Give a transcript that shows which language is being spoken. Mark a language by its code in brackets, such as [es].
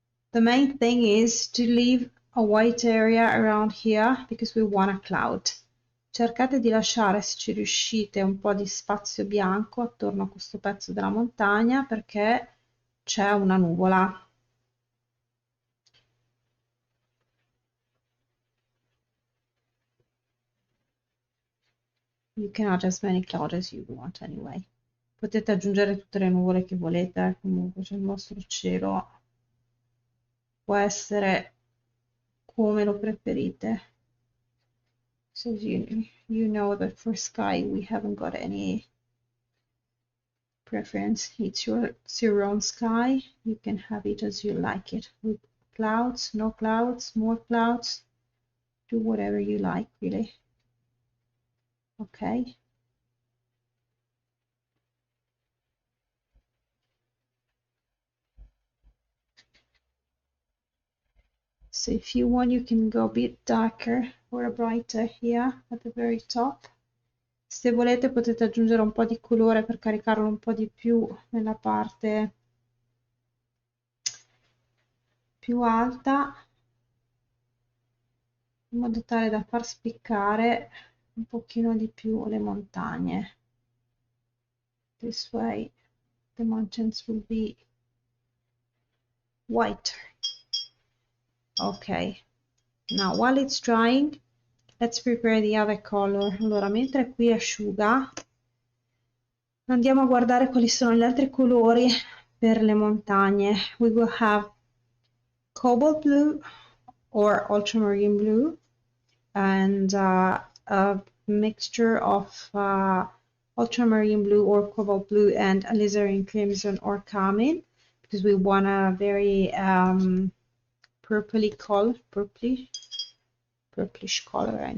[en] The main thing is to leave a white area around here because we want a cloud. [it] Cercate di lasciare, se ci riuscite, un po' di spazio bianco attorno a questo pezzo della montagna perché c'è una nuvola. [en] You can add as many clouds as you want anyway. [it] Potete aggiungere tutte le nuvole che volete, comunque cioè il vostro cielo può essere come lo preferite. [en] So you know that for sky we haven't got any preference. It's your own sky. You can have it as you like it, with clouds, no clouds, more clouds. Do whatever you like, really. Okay. So if you want, you can go a bit darker or brighter here at the very top. [it] Se volete potete aggiungere un po' di colore per caricarlo un po' di più nella parte più alta, in modo tale da far spiccare un pochino di più le montagne. [en] This way the mountains will be whiter. Ok, now while it's drying, let's prepare the other color. [it] Allora, mentre qui asciuga, andiamo a guardare quali sono gli altri colori per le montagne. [en] We will have cobalt blue or ultramarine blue and a mixture of ultramarine blue or cobalt blue and alizarin crimson or carmine, because we want a very purplish color.